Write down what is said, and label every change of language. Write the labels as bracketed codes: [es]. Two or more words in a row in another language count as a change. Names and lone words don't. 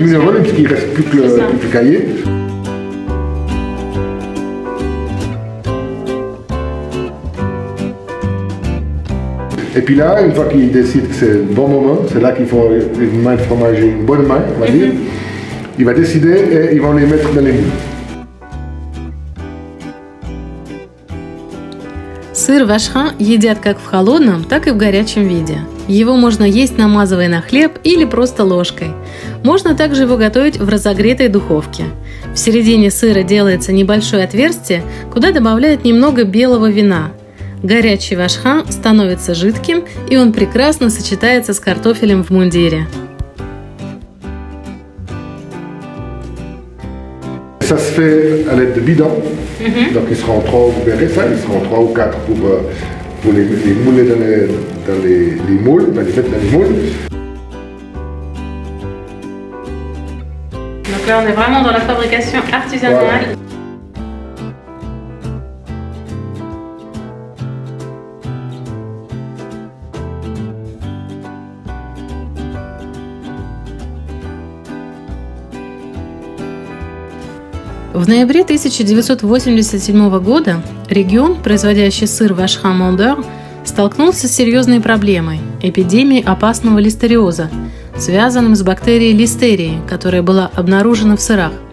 [fr] Ça diminue en volume parce qu'il ne reste plus que le caillé. Et puis là, une fois qu'il décide que c'est le bon moment, c'est là qu'il faut une main de fromager, une bonne main, on va dire. Il va décider et ils vont les mettre dans les moules. [ru] Сыр вашхан едят как в холодном, так и в горячем виде. Его можно есть, намазывая на хлеб или просто ложкой. Можно также его готовить в разогретой духовке. В середине сыра делается небольшое отверстие, куда добавляют немного белого вина. Горячий вашхан становится жидким, и он прекрасно сочетается с картофелем в мундире. [fr] Ça se fait à l'aide de bidons, donc ils seront 3, vous verrez ça, ils seront 3 ou 4 pour les mouler dans les moules, les mettre dans les moules. Donc là on est vraiment dans la fabrication artisanale. Voilà. [ru] В ноябре 1987 года регион, производящий сыр Вашхан-Мондор, столкнулся с серьезной проблемой – эпидемией опасного листериоза, связанным с бактерией листерии, которая была обнаружена в сырах.